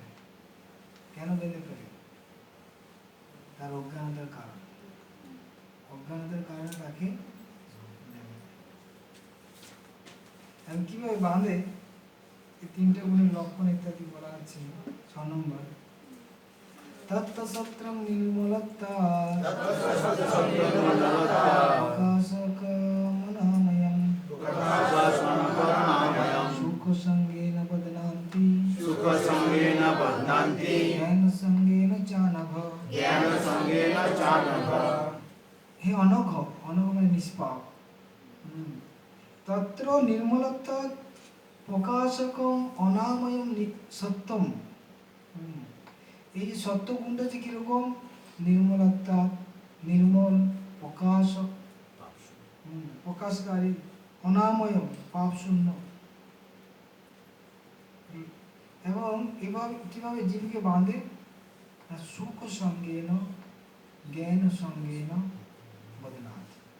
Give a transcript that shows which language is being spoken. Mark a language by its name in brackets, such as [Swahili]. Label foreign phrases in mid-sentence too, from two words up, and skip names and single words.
[Bangla] কেন বেঁধে ফেলে? তার অজ্ঞানতার কারণ। অজ্ঞানতার কারণে তাকে বেঁধে দেয়। এখন কিভাবে বাঁধে, এই তিনটে গুণের লক্ষণ ইত্যাদি বলা আছে। 6 নম্বর, [Sanskrit] তত্ত্বসত্রং নির্মলত্বা প্রকাশকমনাময়ং সুখসঙ্গেন বদনান্তি সুখসঙ্গেন বধ্নান্তি জ্ঞানসঙ্গেন চানঘ। জ্ঞানসঙ্গেন চানঘ। [Bangla] হে অনঘ, অনঘ মানে নিষ্পাপ। [Sanskrit] তত্র নির্মলত্বা প্রকাশকম অনাময়ম সত্যম। [Bangla] এই যে সত্য গুণটা যে কিরকম, নির্মলতা, নির্মল, প্রকাশক, প্রকাশকারী, অনাময়ম পাপ শূন্য। এবং এভাবে কিভাবে জীবকে বাঁধে, [Sanskrit] সুখ সঙ্গেন জ্ঞান সঙ্গেন বদনাথ।